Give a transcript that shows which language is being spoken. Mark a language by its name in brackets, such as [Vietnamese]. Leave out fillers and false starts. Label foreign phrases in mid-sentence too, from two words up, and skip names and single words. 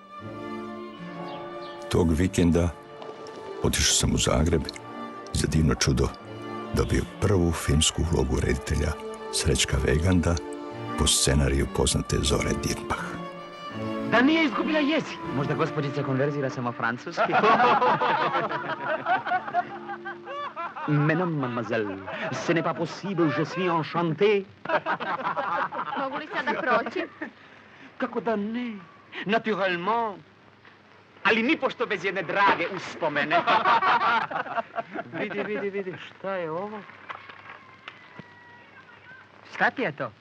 [Serbian] Tog vikenda otišao sam u Zagreb i za divno čudo dobio prvu filmsku ulogu reditelja Srećka Veganda po scenariju poznate Zore Dirnbach. Da nije izgubila jezik. Možda gospođica konverzira samo francuski. [French] Mais non, mademoiselle, ce n'est pas possible, je suis enchanté. [Serbian] Mogu li sada proći? Kako da ne? Naturellement. Ali nipošto bez jedne drage uspomene. Vidi, šta je ovo? Šta ti je to?